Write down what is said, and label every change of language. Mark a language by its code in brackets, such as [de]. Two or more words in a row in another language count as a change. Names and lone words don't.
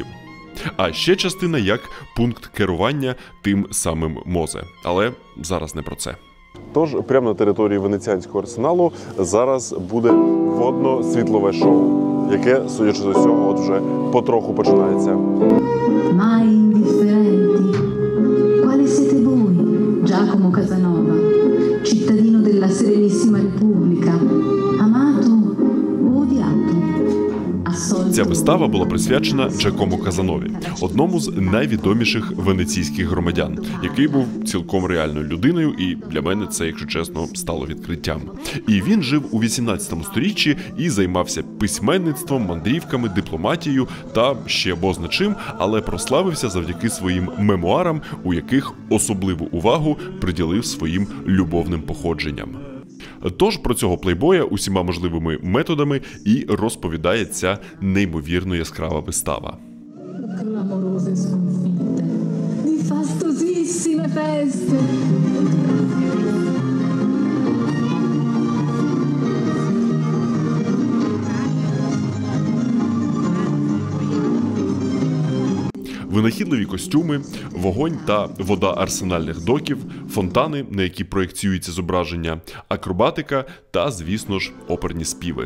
[uk] А ще частина як пункт керування тим самим МОЗе. Але зараз не про це. Тож, прямо на території Венеціанського арсеналу зараз буде водно-світлове шоу, яке, судячи з усього, от вже потроху починається. [it] Mai indifferenti, quali siete voi, Giacomo Casanova, cittadino della Serenissima Repubblica, amato o odiato? [uk] Ця вистава була присвячена Джакомо Казанові, одному з найвідоміших венеційських громадян, який був цілком реальною людиною, і для мене це, якщо чесно, стало відкриттям. І він жив у 18 сторіччі і займався письменництвом, мандрівками, дипломатією та ще бозна чим, але прославився завдяки своїм мемуарам, у яких особливу увагу приділив своїм любовним походженням. Тож про цього плейбоя усіма можливими методами і розповідає ця неймовірно яскрава вистава. [it] Clamorose sconfitte, di fastosissime feste. [uk] Винахідливі костюми, вогонь та вода арсенальних доків, фонтани, на які проєкціюється зображення, акробатика та, звісно ж, оперні співи.